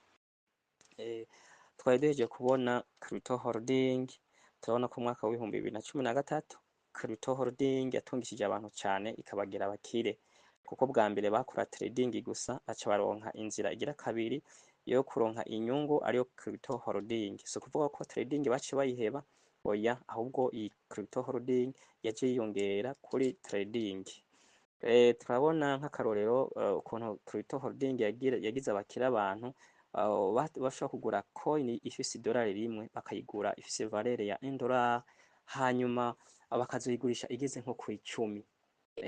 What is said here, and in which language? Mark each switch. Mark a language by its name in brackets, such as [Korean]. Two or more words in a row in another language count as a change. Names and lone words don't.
[Rundi] Twari duhejeje kubona [English] crypto holding. [Rundi] Turabona ko mwaka w'ibihumbi bibiri na cumi na gatatu [English] crypto holding [Rundi] yatungishije abantu cyane, ikabagira abakire, kuko bwa mbere bakora trading gusa, baca baronka inzira igira kabiri yo kuronka inyungu, ariyo [English] crypto holding. [Rundi] So kuvuga ko trading bace bayiheba, oya, ahubwo iyi [English] crypto holding [Rundi] yaje yiyongera kuri trading. Turabona nk'akarorero ukuntu [English] crypto holding [Rundi] yagize abakire abantu bashobora kugura coin ifise $1 rimwe, bakayigura ifise valeur ya $1, hanyuma bakazoyigurisha igeze nko ku 10.